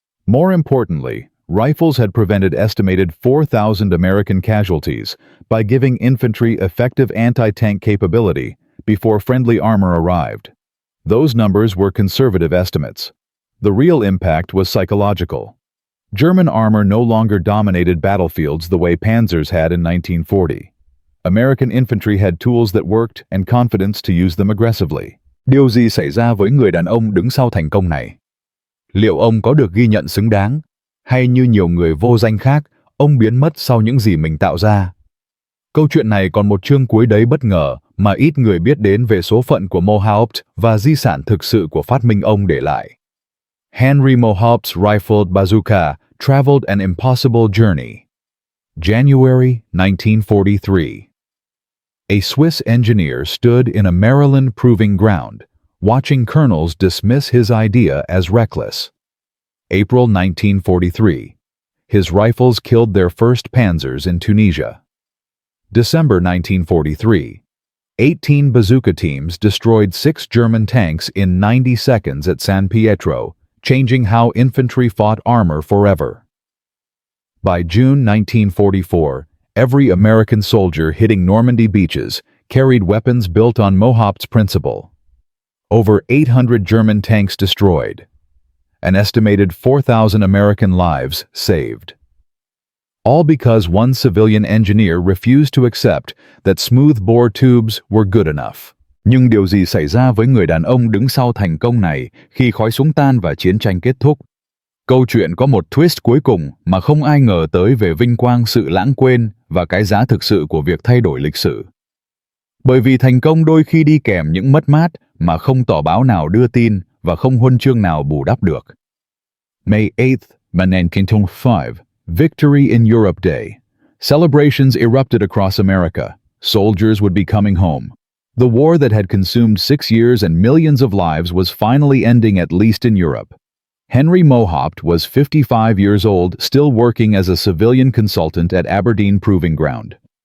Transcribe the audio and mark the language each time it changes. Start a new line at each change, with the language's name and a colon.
English: More importantly, rifles had prevented estimated 4,000 American casualties by giving infantry effective anti-tank capability before friendly armor arrived. Those numbers were conservative estimates. The real impact was psychological. German armor no longer dominated battlefields the way Panzers had in 1940. American infantry had tools that worked and confidence to use them aggressively.
Vietnamese: Điều gì xảy ra với người đàn ông đứng sau thành công này? Liệu ông có được ghi nhận xứng đáng? Hay như nhiều người vô danh khác, ông biến mất sau những gì mình tạo ra? Câu chuyện này còn một chương cuối đầy bất ngờ mà ít người biết đến về số phận của Mohaupt và di sản thực sự của phát minh ông để lại.
English: Henry Mohaupt's rifled bazooka traveled an impossible journey. January 1943. A Swiss engineer stood in a Maryland proving ground, watching colonels dismiss his idea as reckless. April 1943. His rifles killed their first Panzers in Tunisia. December 1943. 18 bazooka teams destroyed 6 German tanks in 90 seconds at San Pietro, changing how infantry fought armor forever. By June 1944, every American soldier hitting Normandy beaches carried weapons built on Mohaupt's principle. Over 800 German tanks destroyed. An estimated 4,000 American lives saved. All because one civilian engineer refused to accept that smooth-bore tubes were good enough.
Vietnamese: Nhưng điều gì xảy ra với người đàn ông đứng sau thành công này khi khói súng tan và chiến tranh kết thúc? Câu chuyện có một twist cuối cùng mà không ai ngờ tới về vinh quang sự lãng quên và cái giá thực sự của việc thay đổi lịch sử. Bởi vì thành công đôi khi đi kèm những mất mát mà không tỏ báo nào đưa tin và không huân chương nào bù đắp được.
English: May 8th, 1945, Victory in Europe Day. Celebrations erupted across America. Soldiers would be coming home. The war that had consumed 6 years and millions of lives was finally ending, at least in Europe. Henry Mohaupt was 55 years old, still working as a civilian consultant at Aberdeen Proving Ground.